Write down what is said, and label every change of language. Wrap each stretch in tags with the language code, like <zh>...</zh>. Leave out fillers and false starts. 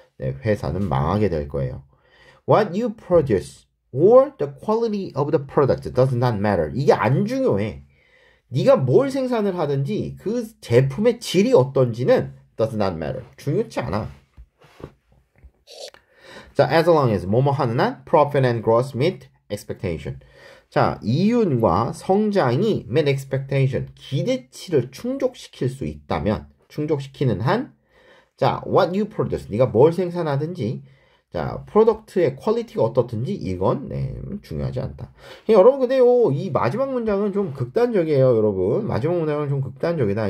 <ko>네, 회사는 망하게 될 거예요.</ko> <en>What you produce or the quality of the product does not matter.</en> <ko>이게 안 중요해. 네가 뭘 생산을 하든지 그 제품의 질이 어떤지는</ko> <en>does not matter.</en> <ko>중요치 않아.</ko> <en>자, as long as</en> <ko>뭐뭐 하는 한</ko> <en>profit and growth meet expectation.</en> <ko>자, 이윤과 성장이</ko> <en>meet expectation.</en> <ko>기대치를 충족시킬 수 있다면 충족시키는 한 자,</ko> <en>what you produce.</en> <ko>네가 뭘 생산하든지 자, 프로덕트의 퀄리티가 어떻든지 이건 중요하지 않다. 여러분 근데요 이 마지막 문장은 좀 극단적이에요. 여러분 마지막 문장은 좀 극단적이다.</ko>